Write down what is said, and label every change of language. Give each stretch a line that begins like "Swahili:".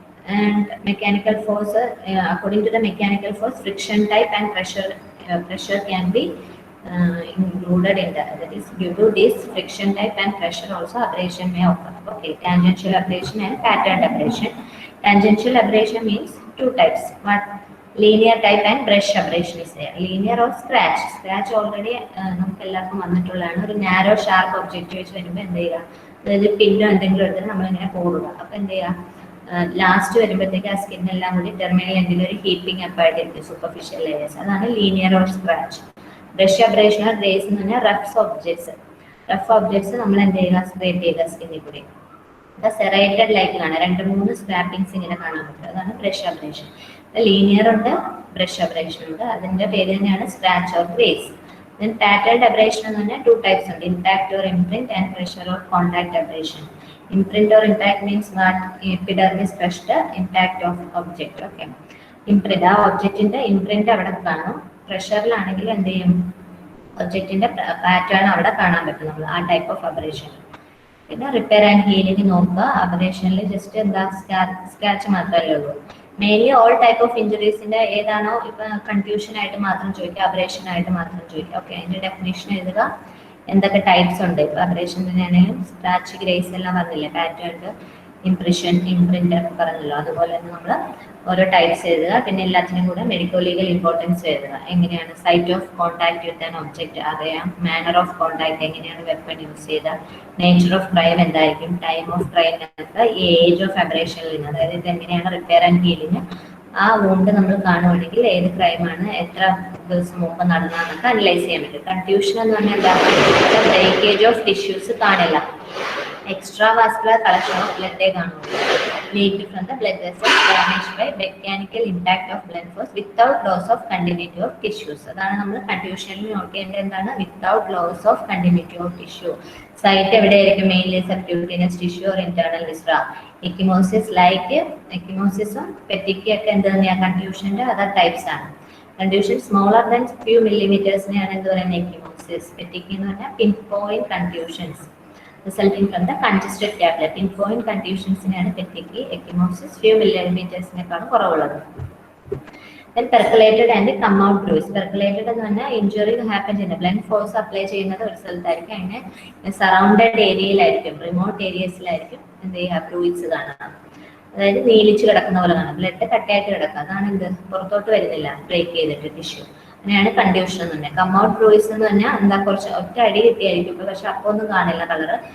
English: And mechanical force, according to the mechanical force, friction type and pressure can be included in that. That is, due to this friction type and pressure also abrasion may occur. Okay, tangential abrasion and patterned abrasion. Tangential abrasion means two types. What? Linear type and brush abrasion is there. Linear or scratch. Scratch already
Malayalam: നമുക്ക് എല്ലാവർക്കും വന്നിട്ടുള്ളതാണ്. ഒരു narrow sharp object വെച്ച് വരുമ്പോൾ എന്ത് ചെയ്യുക? അതായത് പിന്നോ എന്തെങ്കിലും എടുത്തിട്ട് നമ്മളിങ്ങനെ പോടുക. അപ്പം എന്ത് ചെയ്യുക? ലാസ്റ്റ് വരുമ്പോഴത്തേക്ക് ആ സ്കിന്നെല്ലാം കൂടി ടെർമിനൽ എന്തെങ്കിലും ഒരു ഹീപ്പിംഗ് അപ്പ് ആയിട്ടിരിക്കും, സൂപ്പർഫിഷ്യൽ ലെയേഴ്സ്. അതാണ് linear or scratch. Brush abrasion or grace എന്ന് പറഞ്ഞാൽ റഫ് ഒബ്ജക്ട്സ് നമ്മൾ എന്ത് ചെയ്യുക? സ്ക്രേപ്പ് ചെയ്യുക സ്കിന്നിൽ കൂടി. അത് സെറേറ്റഡ് ലൈറ്റ് കാണാം, 2-3 സ്ക്രാപ്പിങ്സ് ഇങ്ങനെ കാണാൻ പറ്റും. അതാണ് ബ്രഷ് അബ്രേഷൻ. ലീനിയർ ഉണ്ട്, ബ്രഷ് അബ്രേഷൻ ഉണ്ട്. അതിന്റെ പേര് തന്നെയാണ് scratch or grace.
English: Then patterned abrasion
Malayalam: എന്ന് പറഞ്ഞാൽ
English: 2 types
Malayalam: ഉണ്ട്:
English: impact or imprint and pressure or contact abrasion. Imprint or impact means what? Epidermis crushed impact of object.
Malayalam: Okay, imprint, ആ ഒബ്ജക്റ്റിന്റെ ഇംപ്രിന്റ് അവിടെ കാണും. പ്രഷറിലാണെങ്കിൽ എന്ത് ചെയ്യും? ഒബ്ജക്റ്റിന്റെ പാറ്റേൺ അവിടെ കാണാൻ പറ്റും നമ്മൾ, ആ ടൈപ്പ് ഓഫ് അബ്രേഷൻ. പിന്നെ റിപ്പയർ ആൻഡ് ഹീലിംഗ് നോക്കുക. അബ്രേഷനിൽ ജസ്റ്റ് എന്താ? സ്ക്രാച്ച് മാത്രമല്ലേ ഉള്ളൂ. മെയിൻലി ഓൾ ടൈപ്പ് ഓഫ് ഇഞ്ചുറീസിന്റെ ഏതാണോ ഇപ്പൊ കൺഫ്യൂഷൻ ആയിട്ട് മാത്രം ചോദിക്കുക, അബ്രേഷൻ ആയിട്ട് മാത്രം ചോദിക്കുക. ഓക്കെ, അതിന്റെ ഡെഫിനേഷൻ എഴുതുക. എന്തൊക്കെ ടൈപ്സ് ഉണ്ട്. ഇപ്പോൾ അബ്രേഷനാണെങ്കിലും സ്ക്രാച്ച്, ഗ്രേസ് എല്ലാം പറഞ്ഞില്ലേ, പാറ്റേൺ, ഇംപ്രഷൻ, ഇംപ്രിന്റ് ഒക്കെ പറഞ്ഞല്ലോ. അതുപോലെ തന്നെ നമ്മൾ ഓരോ ടൈപ്സ് എഴുതുക. പിന്നെ എല്ലാത്തിനും കൂടെ മെഡിക്കോ ലീഗൽ ഇമ്പോർട്ടൻസ് എഴുതുക. എങ്ങനെയാണ് site of contact with an object അറിയാം, മാനർ ഓഫ് കോൺടാക്ട്, എങ്ങനെയാണ് വെപ്പൺ യൂസ് ചെയ്ത, നേച്ചർ ഓഫ് ക്രൈം എന്തായിരിക്കും, ടൈം ഓഫ് ക്രൈമിനകത്ത് ഏജ് ഓഫ് അബ്രേഷനിൽ നിന്ന്, അതായത് ഇത് എങ്ങനെയാണ് റിപ്പയർ ആൻഡ് ഹീലിങ്, ആ വോണ്ട് നമ്മൾ കാണുവാണെങ്കിൽ ഏത് ക്രൈമാണ് എത്ര ദിവസം മുമ്പ് നടന്നതെന്നൊക്കെ അനലൈസ് ചെയ്യാൻ പറ്റും. കൺഫ്യൂഷൻ എന്ന് പറഞ്ഞാൽ എന്താ, ബ്രേക്കേജ് ഓഫ് ടിഷ്യൂസ് കാണില്ല, എക്സ്ട്രാ വാസ്കുലർ കളക്ഷൻ ഓഫ് ബ്ലഡേ കാണുള്ളൂ,
English: leaked from the blood vessels damaged by mechanical impact of blood force without loss of continuity of tissues.
Malayalam: അതാണ് നമ്മൾ കൺഫ്യൂഷനിൽ നോട്ട് ചെയ്യേണ്ടത്. എന്താണ് without loss of continuity of tissue. Site എവിടെയായിരിക്കും, mainly subcutaneous tissue or internal വിസ്റ. എക്കിമോസിസ് like എക്കിമോസിസും പെറ്റിക്കി ഒക്കെ എന്ത് തന്നെയാണ് കൺഫ്യൂഷന്റെ other types ആണ്. Confusion smaller than few മില്ലിമീറ്റേഴ്സിനെയാണ് എന്ത് പറയുന്നത് എക്കിമോസിസ്. പെറ്റിക്കി എന്ന് പറഞ്ഞാൽ pin point confusions
English: resulting from the congested capillary.
Malayalam: Pinpoint contusions-നെയാണ് പെറ്റിക്കി. എക്കിമോസിസ് few മില്ലിമീറ്റേഴ്സിനേക്കാളും കുറവുള്ളത്.
English: Then percolated and come out bruise.
Malayalam: Percolated എന്ന് പറഞ്ഞാൽ ഇഞ്ചുറി ഹാപ്പൻ ചെയ്യുന്ന ബ്ലഡ് ഫോഴ്സ് അപ്ലൈ ചെയ്യുന്നത് ഒരു സ്ഥലത്തായിരിക്കും, അതിന് സറൗണ്ടഡ് ഏരിയയിലായിരിക്കും, റിമോട്ട് ഏരിയസിലായിരിക്കും എന്ത് ചെയ്യുക ബ്രൂയിസ് കാണാം. അതായത് നീലിച്ച് കിടക്കുന്ന പോലെ കാണാം, ബ്ലഡ് കട്ടയായിട്ട് കിടക്കുക. അതാണ് എന്ത് പുറത്തോട്ട് വരുന്നില്ല, ബ്രേക്ക് ചെയ്തിട്ട് ടിഷ്യൂ. അങ്ങനെയാണ് കൺഫ്യൂഷൻ എന്ന് പറഞ്ഞാൽ. കം ഔട്ട് ബ്രൂയിസ് എന്ന് പറഞ്ഞാൽ എന്താ, കുറച്ച് ഒറ്റ അടി കിട്ടിയായിരിക്കും ഇപ്പോൾ, പക്ഷെ അപ്പോൾ ഒന്നും കാണില്ല കളറ്.